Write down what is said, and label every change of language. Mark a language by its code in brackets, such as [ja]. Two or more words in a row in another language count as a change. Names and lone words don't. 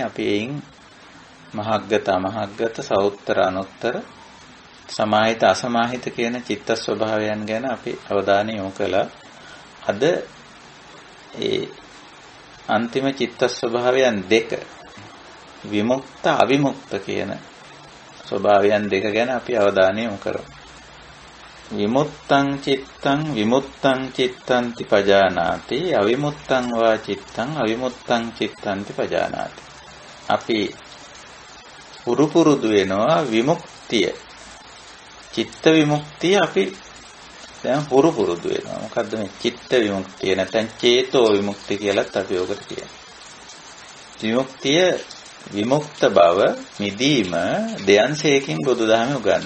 [si] අපි එයින් මහග්ගත අමහග්ගත සෞත්තර අනුත්තර සමාහිත අසමාහිත කියන චිත්ත ස්වභාවයන් ගැන අපි අවධානය යොමු කළා. අද ඒ අන්තිම චිත්ත ස්වභාවයන් දෙක විමුක්ත අවිමුක්ත කියන ස්වභාවයන් දෙක ගැන අපි අවධානය යොමු කරමු. [pi] විමුක්තං චිත්තං විමුක්තං චිත්තන්ති පජානාති අවිමුක්තං වා චිත්තං අවිමුක්තං චිත්තන්ති පජානාති. [si] අපි පුරුදු වෙනවා විමුක්තිය. චිත්ත විමුක්තිය අපි දැන් පුරුදු වෙනවා. මොකද්ද මේ චිත්ත විමුක්තිය නැත්නම් චේතෝ විමුක්තිය කියලාත් අපි ඔකට කියනවා. විමුක්තිය විමුක්ත බව මිදීම දෙයන්සේකින් බුදුදහමේ උගන්වනවා.